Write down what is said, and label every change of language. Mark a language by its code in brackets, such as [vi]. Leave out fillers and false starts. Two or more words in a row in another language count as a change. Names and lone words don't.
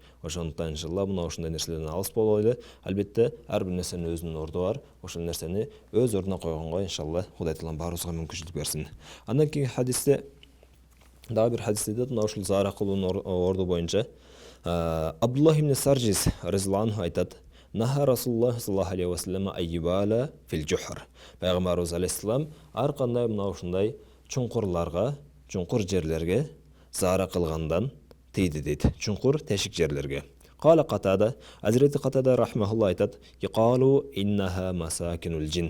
[ky] Ошондуктан иншалла мына ушундай нерселерден алыс болойлу. Албетте ар бир нерсенин өзүнүн орду бар. Ошол нерсени өз ордуна койгонго иншалла Кудай Таалам баарыбызга мүмкүнчүлүк берсин. Андан кийин хадисте дагы бир хадисте мына ушул зара кылуунун орду боюнча Абдуллах ибн Саржис [ar] رضي الله عنه [ky] айтат, [ar] نهى رسول الله صلى الله عليه وسلم أن يبال في الجحر. [ky] Пайгамбарыбыз алейхиссалам ар кандай мына ушундай чуңкур жерлерге зара кылгандан тийди дейт. Чуңкур тешик жерлерге. [ar] قال قتادة, [ky] Азирети Катада рахмахулла айтат, [ar] يقال إنها مساكن الجن.